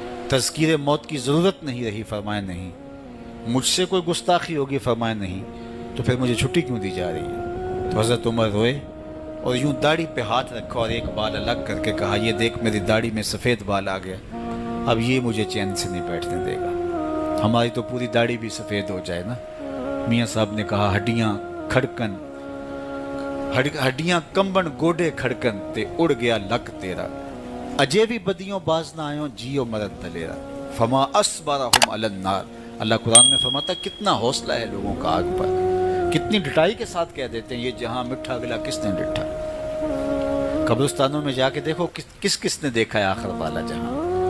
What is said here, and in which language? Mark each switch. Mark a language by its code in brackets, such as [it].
[ur] تذکیر موت کی ضرورت نہیں رہی, فرمایا نہیں. مجھ سے کوئی گستاخی ہوگی, فرمایا نہیں. تو پھر مجھے چھٹی کیوں دی جا رہی ہے. تو حضرت عمر روئے اور یوں داڑھی پہ ہاتھ رکھا اور ایک بال الگ کر کے کہا یہ دیکھ میری داڑھی میں سفید بال آ گیا, اب یہ مجھے چین سے نہیں بیٹھنے دے گا. ہماری تو پوری داڑھی بھی سفید ہو جائے نا. [pa] میاں صاحب نے کہا ہڈیاں کھڑکن ہڈیاں کمبن گوڈے کھڑکن تے اڑ گیا لک تیرا. اجے بھی بدیوں باز نہ آئیں جیو مرد دلیرا. [ar] فما اصبرہم علی النار. [ur] اللہ قرآن میں فرماتا ہے کتنا حوصلہ ہے لوگوں کا آگ پر. کتنی ڈٹائی کے ساتھ کہہ دیتے ہیں [pa] یہ جہاں مٹھا گلا کس نے ڈٹھا. [ur] قبرستانوں میں جا کے دیکھو کس نے دیکھا ہے آخر والا جہاں.